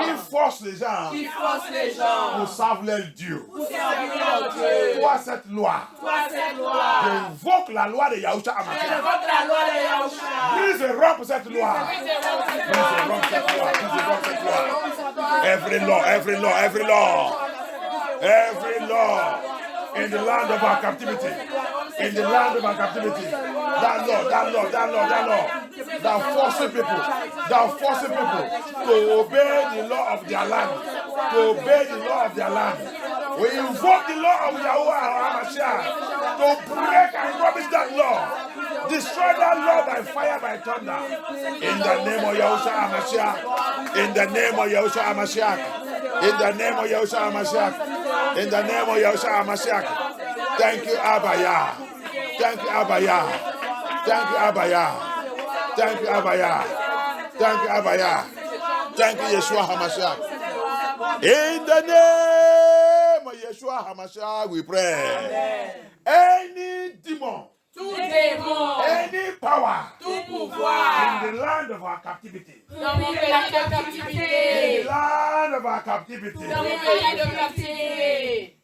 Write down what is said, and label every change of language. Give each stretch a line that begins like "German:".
French: Qui force les gens. Qui force les gens. Pour servir leur Dieu. Pour servir leur Dieu. Toi cette loi. Toi cette loi. J'invoque la loi de Yahushua HaMashiach. J'invoque la loi de Yahushua. Brise et rompe cette loi. Brise et rompe cette loi. Brise et rompe cette loi.
English: Every law, every law, every law. Every law in the land of our captivity. In the land of our captivity. That law, that law, that law, that law. That forcing people to obey the law of their land. To obey the law of their land. We invoke the law of Yahuwah HaMashiach to break and rubbish that law. Destroy that law by fire, by thunder. In the name of Yahushua HaMashiach. In the name of Yahushua HaMashiach. In the name of Yahushua HaMashiach. In the name of Yahushua HaMashiach. Thank you, Abaya. Thank you, Abaya. Thank you, Abaya. Thank you, Abaya. Thank you, Abaya. Thank you, Yeshua HaMashiach. In the name of Yeshua HaMashiach, we pray. Amen. Any demon,
French: Tout démon,
English: any power
French: tout pouvoir,
English: in the land of our captivity,
French: dans mon pays de
English: in the
French: captivité,
English: land of our captivity,
French: dans mon pays de captivité,